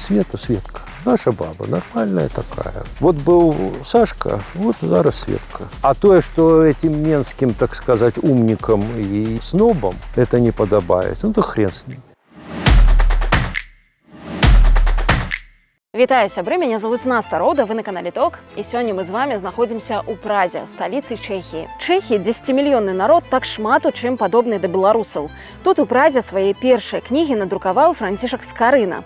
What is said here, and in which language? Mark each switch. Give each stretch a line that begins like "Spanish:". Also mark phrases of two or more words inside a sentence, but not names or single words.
Russian: Света, Светка. Наша баба, нормальная такая. Вот был Сашка, вот зараз Светка. А то, что этим менским, так сказать, умникам и снобам это не подобает, ну то хрен с ним.
Belarusian: Вітаю, сябры, мяне зовут Наста Роўда, вы на канале ТОК, і сёння мы з вами знаходзімся ў Празе, сталіцы Чэхіі. Чэхі 10-мільённы народ, так шмат у чым падобны да беларусаў. Тут у Празе свае першыя кнігі надрукаваў Францішак Скарына.